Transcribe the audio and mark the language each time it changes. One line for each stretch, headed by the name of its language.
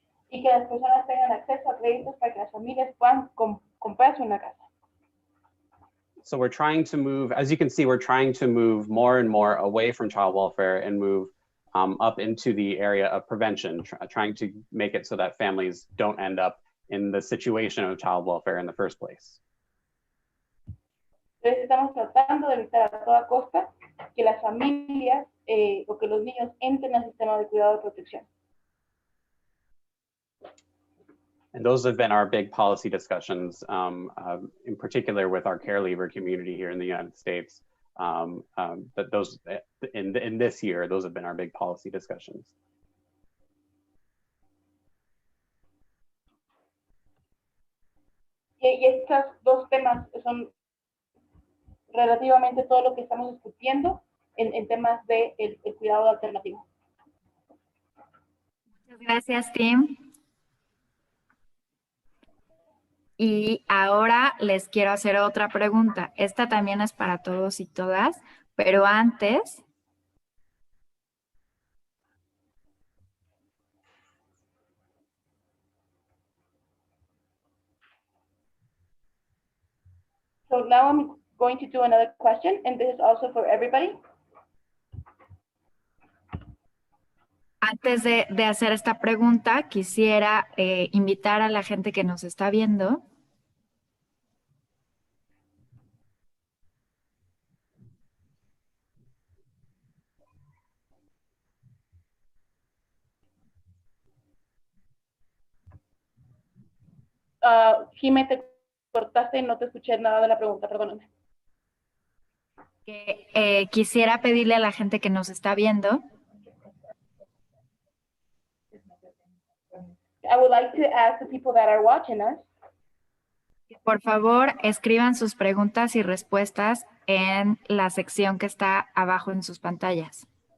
Spanish: Y que las personas tengan acceso a créditos para que las familias puedan comprarse una casa.
English: So we're trying to move, as you can see, we're trying to move more and more away from child welfare and move up into the area of prevention, trying to make it so that families don't end up in the situation of child welfare in the first place.
Spanish: Entonces estamos tratando de evitar a toda costa que las familias o que los niños entren al sistema de cuidado de protección.
English: And those have been our big policy discussions, in particular with our care leaver community here in the United States. But those in this year, those have been our big policy discussions.
Spanish: Y estos dos temas son relativamente todo lo que estamos discutiendo en temas de el cuidado alternativo. Muchas gracias, Tim. Y ahora les quiero hacer otra pregunta. Esta también es para todos y todas, pero antes,
English: So now I'm going to do another question, and this is also for everybody.
Spanish: antes de hacer esta pregunta, quisiera invitar a la gente que nos está viendo Jimé, te cortaste y no te escuché nada de la pregunta, perdóname. que quisiera pedirle a la gente que nos está viendo
English: I would like to ask the people that are watching us
Spanish: que por favor escriban sus preguntas y respuestas en la sección que está abajo en sus pantallas.